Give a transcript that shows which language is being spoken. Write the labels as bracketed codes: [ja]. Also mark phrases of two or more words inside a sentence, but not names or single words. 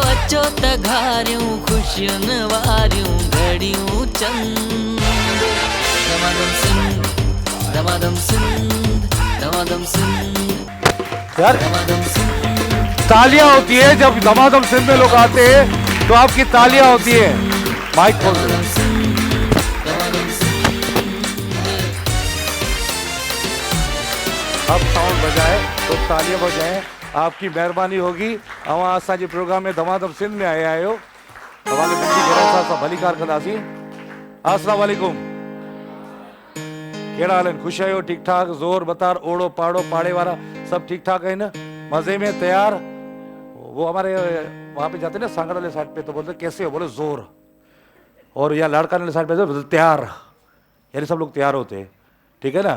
[sd] अचो त घारियूं ख़ुशियुनि वारियूं घड़ियूं चंद दमादम सिंध दमादम सिंध दमादम सिंध [ur] یار [sd] दमादम सिंध [ur] تالیاں ہوتی ہے جب دمادم سندھ میں لوگ آتے ہیں تو آپ کی تالیاں ہوتی ہے. مائیک کھول دو. [sd] दमादम सिंध दमादम सिंध [ur] اب ساؤنڈ بجائے تو تالیاں بجائیں، آپ کی مہربانی ہوگی. [sd] अवां असांजे प्रोग्राम में दमादम सिंध में आया आहियो। तव्हांखे दिल्ली घर सां भली कार कंदासीं। [ar] السلام عليكم, [sd] कहिड़ा हाल आहिनि? ख़ुशि आहियो? ठीक ठाक? ज़ोर बतार, ओड़ो पाड़ो [ur] پاڑے والا سب ٹھیک ٹھاک ہے نا? مزے میں تیار? وہ ہمارے وہاں پہ جاتے نا سانگھڑ والے سائیڈ پہ تو بولتے کیسے ہو، بولے زور. اور یہاں لاڑکانہ والے سائیڈ پہ بولتے تیار، یعنی سب لوگ تیار ہوتے ہیں، ٹھیک ہے نا?